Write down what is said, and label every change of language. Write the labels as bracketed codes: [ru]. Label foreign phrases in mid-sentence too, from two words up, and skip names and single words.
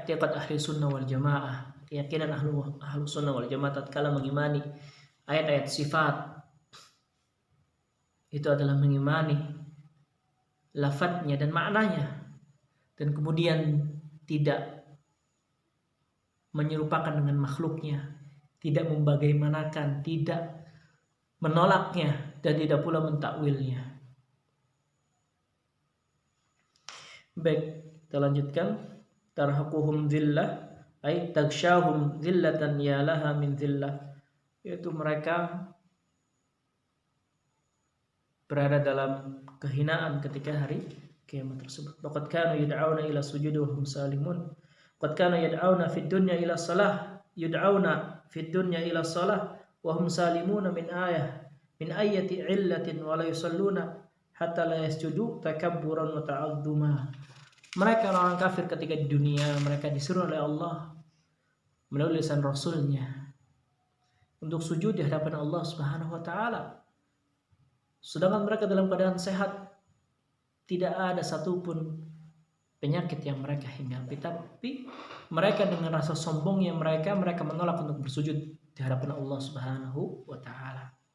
[ar] اعتقاد أهل السنة والجماعة, [id] keyakinan [ar] أهل السنة والجماعة [id] tatkala mengimani ayat-ayat sifat, itu adalah mengimani lafadznya dan maknanya, dan kemudian tidak menyerupakan dengan makhluknya, tidak membagaimanakan, tidak menolaknya, dan tidak pula mentakwilnya. Baik, kita lanjutkan. [ar] ترهقهم ذلة أي تغشاهم ذلة يا لها من ذلة, [id] yaitu mereka berada dalam kehinaan ketika hari kiamat tersebut. [ar] لقد كانوا يدعون إلى السجود وهم سالمون. قد كانوا يدعون في الدنيا إلى الصلاة يدعون في الدنيا إلى الصلاة وهم سالمون من أية علة ولا يصلون حتى لا يسجدون تكبرا وتعاظما. [id] Mereka orang kafir ketika di dunia, mereka disuruh oleh Allah melalui lisan Rasulnya untuk sujud di hadapan Allah [ar] سبحانه وتعالى, [id] sedangkan mereka dalam keadaan sehat, tidak ada satupun penyakit yang mereka hinggapi, tapi mereka dengan rasa sombongnya mereka menolak untuk bersujud di hadapan Allah [ar] سبحانه وتعالى.